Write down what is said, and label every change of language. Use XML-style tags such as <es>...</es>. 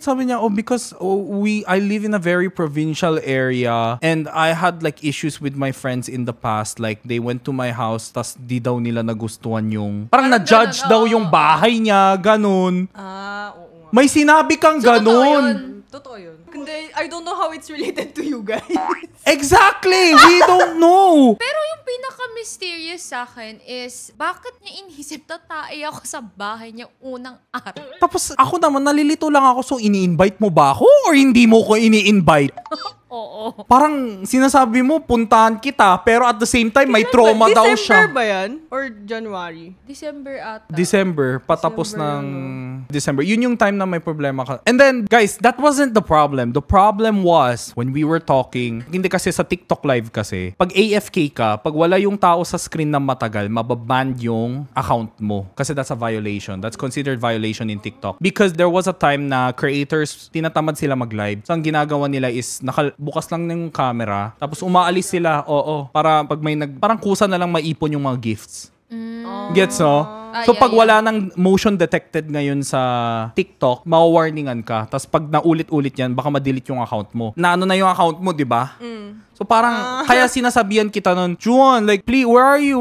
<tl>Sabi niya,</tl> <en>because I live in a very provincial area and I had like issues with my friends in the past. Like, they went to my house</en> <tl>tas di daw nila nagustuhan yung... Parang na-judge ganun, daw yung bahay niya, ganun. Oo nga. May sinabi kang So, ganun. Totoo yun. Kundi,</tl> <en>I don't know how it's related to you guys. Exactly! We don't know!</en> <tl>Pero yung pinaka-mysterious sa akin is, bakit niya inisip na tae ako sa bahay niya unang araw? Tapos ako naman, nalilito lang ako. So, ini-invite mo ba ako or hindi mo ko ini-invite? Oo. Parang sinasabi mo, puntahan kita, pero</tl> <en>at the same time,</en> <tl>may trauma daw siya. December ba yan? Or January? December ata. December, patapos December, ng December. Yun yung time na may problema ka.</tl> <en>And then, guys, that wasn't the problem. The problem was, when we were talking,</en> <tl>hindi kasi sa TikTok live kasi, pag AFK ka, pag wala yung tao sa screen na matagal, mababan yung account mo.</tl> <en>Kasi that's a violation. That's considered violation in TikTok. Because there was a time</en> <tl>na</tl> <en>creators,</en> <tl>tinatamad sila mag-live. So, ang ginagawa nila is, bukas lang ng camera, tapos umaalis sila, para pag may parang kusa na lang maipon yung mga gifts. Gets, no? So, pag wala ng motion detected ngayon sa TikTok, mawawarningan ka. Tapos, pag naulit-ulit yan, baka ma-delete yung account mo. Naano na yung account mo, di ba? So, parang, kaya sinasabihan kita nun, Juan,</tl> <en>like, please, where are you?</en>